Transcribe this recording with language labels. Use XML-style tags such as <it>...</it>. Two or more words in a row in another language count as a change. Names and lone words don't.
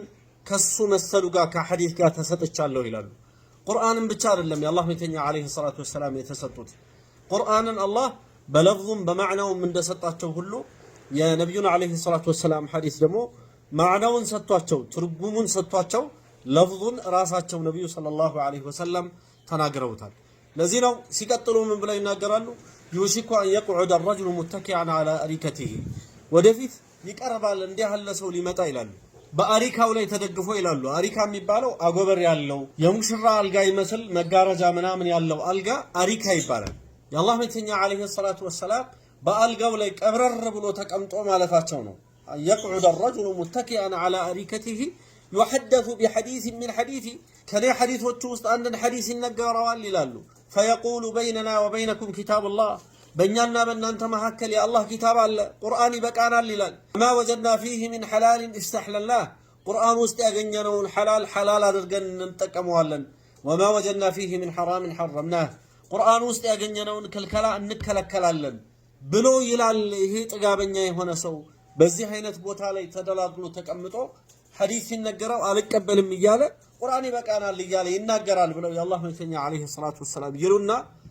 <am>ከሱ መሰሉ ጋር ከሐዲስ ጋር ተሰጥቻለሁ ይላሉ። ቁርአንን ብቻ አይደለም የአላህ መልእክተኛ</am> <ar>عليه الصلاة والسلام</ar> <am>የተሰጡት። ቁርአንን አላህ በለፍዙም በማዕናውም እንደሰጣቸው ሁሉ የነብዩን</am> <ar>عليه الصلاة والسلام</ar> <am>ሐዲስ ደግሞ ማዕናውን ሰጥቷቸው ትርጉሙን ሰጥቷቸው ለፍዙን ራሳቸው ነብዩ</am> <ar>صلى الله عليه وسلم</ar> <am>ተናግረውታል። ለዚህ ነው ሲቀጥሉ ምን ብለው ይናገራሉ?</am> <ar>يوشك أن يقعد الرجل متكئا على أريكته</ar> <am>ወደፊት ይቀርባል እንዲህ ያለ ሰው ሊመጣ ይላሉ። በአሪካው ላይ ተደግፎ ይላሉ። አሪካ የሚባለው አጎበር ያለው የሙሽራ አልጋ ይመስል መጋረጃ ምናምን ያለው አልጋ አሪካ ይባላል። የአላህ መልእክተኛ</am> <ar>عليه الصلاة والسلام</ar> <am>በአልጋው ላይ ቀብረር ብሎ ተቀምጦ ማለታቸው ነው።</am> <ar>يقعد الرجل متكئا على أريكته يحدث بحديث من حديثي</ar> <am>ከኔ ሐዲሶች ውስጥ አንድን ሐዲስ ይነገረዋል ይላሉ።</am> <ar>فيقول بيننا وبينكم كتاب الله</ar> <am>በእኛና በእናንተ መካከል የአላህ ኪታብ አለ፣ ቁርአን ይበቃናል ይላል።</am> <ar>ما وجدنا فيه من حلال استحللناه</ar> <am>ቁርአን ውስጥ ያገኘነውን ሐላል አድርገን እንጠቀመዋለን።</am> <ar>وما وجدنا فيه من حرام حرمناه</ar> <am>ቁርአን ውስጥ ያገኘነውን ክልከላ እንከለከላለን ብሎ ይላል። ይሄ ጥጋበኛ የሆነ ሰው በዚህ አይነት ቦታ ላይ ተደላድሎ ተቀምጦ ሐዲስ ሲነገረው አልቀበልም እያለ ቁርአን ይበቃናል እያለ ይናገራል ብለው የአላህ መልእክተኛ</am> <ar>عليه الصلاة والسلام</ar> <am>ይሉና</am>